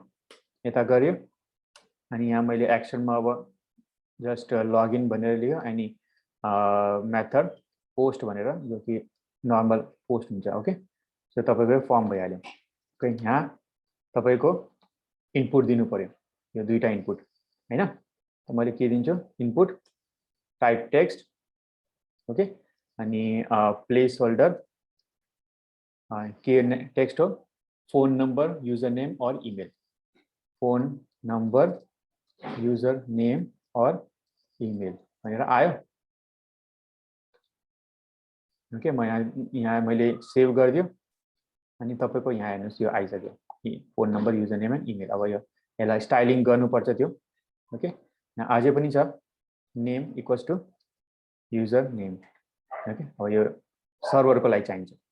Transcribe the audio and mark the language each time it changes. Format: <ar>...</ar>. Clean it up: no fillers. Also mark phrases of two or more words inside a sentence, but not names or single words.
<ne>यता गर्यो अनि यहाँ मैले एक्सनमा अब</ne> <en>just login</en> <ne>भनेर लियो अनि</ne> <en>method post</en> <ne>भनेर जो कि</ne> <en>normal post</en> <ne>हुन्छ</ne> <en>okay so</en> <ne>तपाईको फर्म भइहाल्यो ओके यहाँ तपाईको इनपुट दिनु पर्यो यो दुईटा इनपुट हैन त मैले के दिन्छु</ne> <en>input type text okay</en> <ne>अनि</ne> <en>place holder</en> <ne>के टेक्स्ट हो</ne> <en>phone number user name</en> <ne>और ईमेल</ne> <en>phone number user name</en> <ne>और ईमेल भनेर आयो ओके म यहाँ मैले सेभ गरिदियो अनि तपाईको यहाँ हेर्नुस् यो आइसक्यो</ne> <en>phone number user name and email</en> <ne>अब यो यसलाई स्टाइलिङ गर्नुपर्छ त्यो ओके यहाँ अझै पनि छ</ne> <en>name equals to user name okay</en> <ne>अब यो सर्भरको लागि चाहिन्छ</ne>